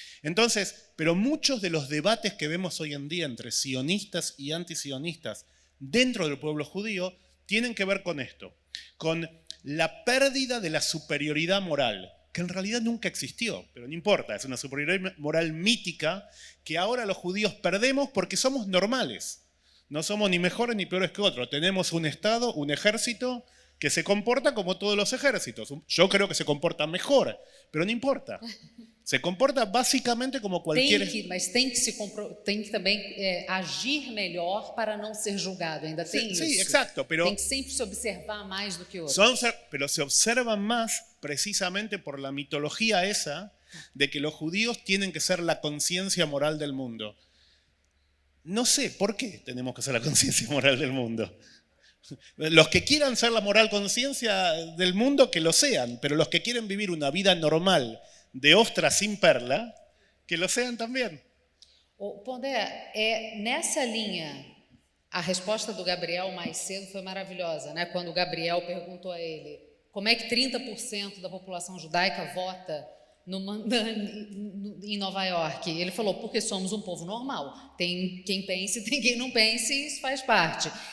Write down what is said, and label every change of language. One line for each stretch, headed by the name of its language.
Spanish: Entonces, pero muchos de los debates que vemos hoy en día entre sionistas y antisionistas dentro del pueblo judío tienen que ver con esto, con la pérdida de la superioridad moral, que en realidad nunca existió, pero no importa, es una superioridad moral mítica que ahora los judíos perdemos porque somos normales. No somos ni mejores ni peores que otros. Tenemos un Estado, un ejército que se comporta como todos los ejércitos. Yo creo que se comporta mejor, pero no importa. Se comporta básicamente como cualquier...
Portuguese: Mas tem que também agir melhor para não ser julgado. Ainda tem isso.
Spanish: Sí, exacto, pero...
Portuguese: Tem que sempre se observar mais do que outros.
Spanish: Pero se observan más precisamente por la mitología esa de que los judíos tienen que ser la conciencia moral del mundo. No sé por qué tenemos que ser la conciencia moral del mundo. Los que quieran ser la moral conciencia del mundo, que lo sean, pero los que quieren vivir una vida normal de ostra sin perla, que lo sean também.
Portuguese: Pondé, nessa linha, a resposta do Gabriel mais cedo foi maravilhosa, né? Quando o Gabriel perguntou a ele como é que 30% da população judaica vota em Nova York. Ele falou, porque somos um povo normal. Tem quem pense, tem quem não pense, e isso faz parte.